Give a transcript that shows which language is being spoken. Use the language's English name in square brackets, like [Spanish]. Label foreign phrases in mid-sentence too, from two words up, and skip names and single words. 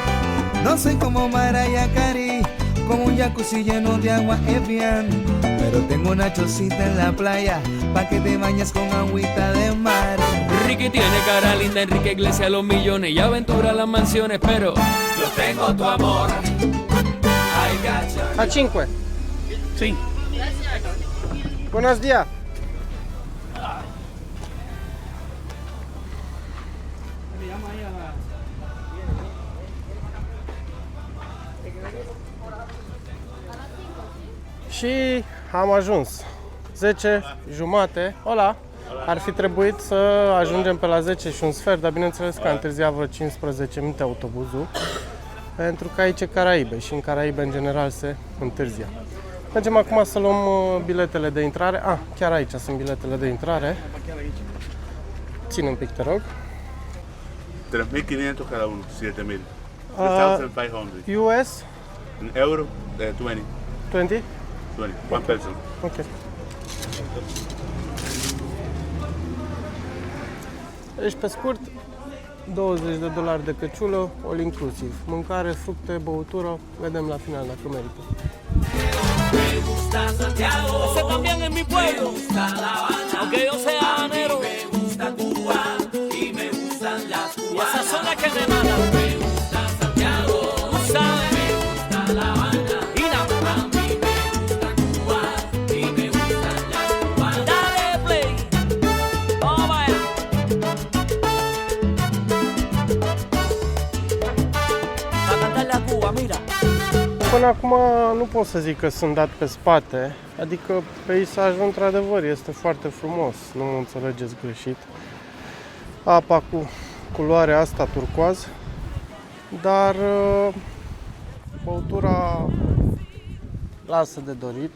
[Spanish] No soy como Mariah Carey, con un jacuzzi lleno de agua Evian, pero tengo una chocita en la playa pa' que te bañes con agüita de mar. Ricky tiene cara linda, Enrique Iglesias los millones y aventura las mansiones, pero yo tengo tu amor. Ay, gacha. A 5. Sí. Buenos días. [Romanian] Și am ajuns 10 jumate. Hola! Ar fi trebuit să ajungem pe la 10 și un sfert, dar bineînțeles că a întârziat vreo 15 minute autobuzul, pentru că aici e Caraibe și în Caraibe în general se întârzia. Mergem acum să luăm biletele de intrare. Chiar aici sunt biletele de intrare. Ține un pic, te rog. [Spanish] 3.500 cada uno, 7.000. 3.500. [English] US? In euro, 20. 20? 20, one person. Ok. [Romanian] Deci, pe scurt, $20 de căciulă, [English] all inclusiv. [Romanian] Mâncare, fructe, băutură, vedem la final dacă merită. [Spanish] Ese también es mi pueblo, aunque yo sea habanero. Y esas son las que me matan. Tú sabes. Mira. Dale play. Vamos allá. Pa' cantarle a Cuba, mira. [Romanian] Până acum nu pot să zic că sunt dat pe spate, adică peisajul într-adevăr este foarte frumos, nu mă înțelegeți greșit. Apa cu culoarea asta turcoaz, dar băutura lasă de dorit.